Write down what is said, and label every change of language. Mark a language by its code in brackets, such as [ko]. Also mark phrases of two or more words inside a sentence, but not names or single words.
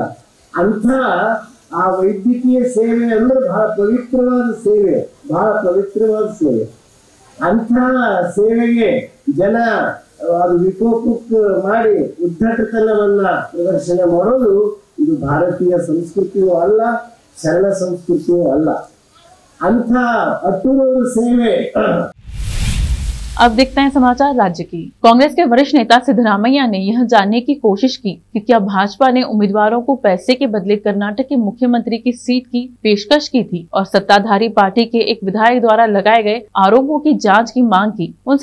[kn] ಅಂಥ ಆ ವೈದ್ಯಕೀಯ ಸೇವೆ ಅಂದ್ರೆ ಬಹಳ ಪವಿತ್ರವಾದ ಸೇವೆ, ಬಹಳ ಪವಿತ್ರವಾದ ಸೇವೆ. ಅಂಥ ಸೇವೆಗೆ ಜನ ಅದು ವಿಕೋಪಕ್ಕೆ ಮಾಡಿ ಉದ್ದಟತನವನ್ನ ಪ್ರದರ್ಶನ ಮಾಡೋದು ಇದು ಭಾರತೀಯ ಸಂಸ್ಕೃತಿಯೂ ಅಲ್ಲ, ಶರಣ ಸಂಸ್ಕೃತಿಯೂ ಅಲ್ಲ. अंत अटूर सेवे। [hi] अब देखते हैं समाचार राज्य की। कांग्रेस के वरिष्ठ नेता सिद्धरामैया ने यह जानने की कोशिश की कि क्या भाजपा ने उम्मीदवारों को पैसे के बदले कर्नाटक के मुख्यमंत्री की सीट की पेशकश की थी और सत्ताधारी पार्टी के एक विधायक द्वारा लगाए गए आरोपों की जांच की मांग की।